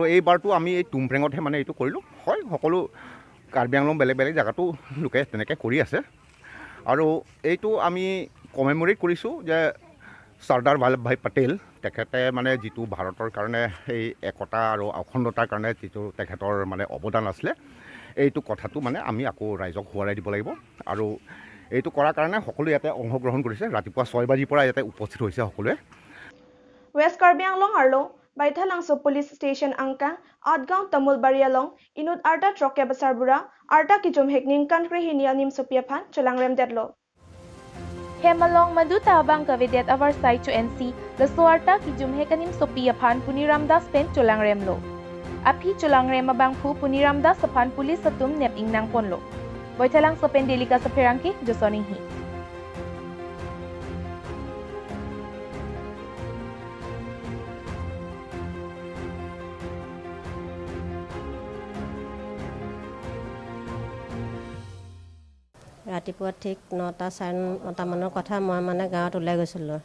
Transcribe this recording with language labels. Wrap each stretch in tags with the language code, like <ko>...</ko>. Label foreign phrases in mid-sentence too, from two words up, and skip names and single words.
<as>এইবাৰটো আমি এই টুমপ্ৰেঙতহে মানে এইটো কৰিলোঁ হয় সকলো কাৰ্বি আংলং বেলেগ বেলেগ জেগাতো লোকে তেনেকৈ কৰি আছে আৰু এইটো আমি কমেমৰেট কৰিছোঁ যে চৰ্দাৰ বল্লভভাই পেটেল তেখেতে মানে যিটো ভাৰতৰ কাৰণে এই একতা আৰু অখণ্ডতাৰ কাৰণে যিটো তেখেতৰ মানে অৱদান আছিলে এইটো কথাটো মানে আমি আকৌ ৰাইজক সোঁৱৰাই দিব লাগিব আৰু এইটো কৰাৰ কাৰণে সকলো ইয়াতে অংশগ্ৰহণ কৰিছে ৰাতিপুৱা 6 বাজিৰ পৰা ইয়াতে উপস্থিত হৈছে সকলোৱে</as> <mjw>West Karbi Anglong Arlo Baithalang So Police Station Angkang Adgaon Tamulbari Along Inud Arta Troke Basarbura Arta Kijum Hekning Country Hinianim Sopiaphan Cholang Remdetlo Hemalong Maduta Abang Kavedet Avar Sai to NC Lasuarta Kijum Hekanim Sopiaphan Puniramdas Pen Cholang Remlo Api Cholang Rem Abang Phu Puniramdas Sapan Police Satum Nep Ingnang Ponlo Boithalang sopen Delika sa Pherangki Josoringhi.</mjw> <as>ৰাতিপুৱা ঠিক 9টা 9:30 মানৰ কথা মই মানে গাঁৱত ওলাই গৈছিলোঁ</as>